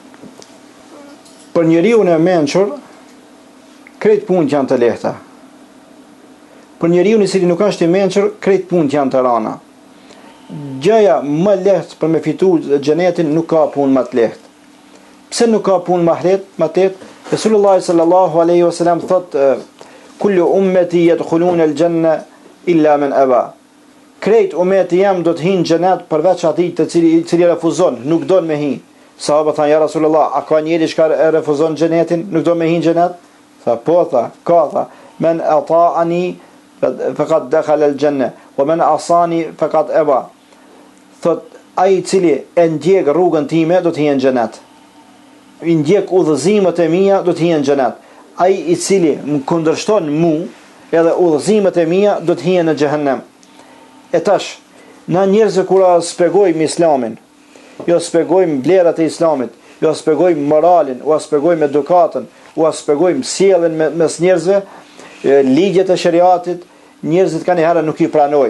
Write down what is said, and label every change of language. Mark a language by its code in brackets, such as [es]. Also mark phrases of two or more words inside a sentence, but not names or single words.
[sq] Për njeriu e mençur, krejt punët janë të lehta. Për njeriu i cili nuk është i mençur, krejt punët janë të rana. Gjëja më lehtë për me fitu xhenetin nuk ka punë më të lehtë. Pse nuk ka punë më lehtë? [ar] رسول الله صلى الله عليه وسلم thot: "كل أمتي يدخلون الجنة إلا من أبى." [sq] Krejt umeti jam do të hinë xhenet përveç atij të cili refuzon, nuk don me hi. Sahabët thanë: [ar] "يا رسول الله, [sq] a ka njeri që refuzon xhenetin, nuk do me hi xhenet?" Tha: "Po, ka. [ar] من أطاعني فقد دخل الجنة ومن عصاني فقد أبى." [sq] Thot, ai i cili e ndjek rrugën time do të hinë xhenet. I ndjek udhëzimet e mia do të hinë xhenet. Ai i cili më kundërshton mu, edhe udhëzimet e mia do të hinë në xhehenem. E tash, na njerëzve kura spjegojmë islamin, jo spjegojmë vlerat e islamit, jo spjegojmë moralin, u spjegojmë edukatën, u spjegojmë sjelljen mes njerëzve, ligjet e shariatit, njerëzit kanë herë nuk i pranojnë.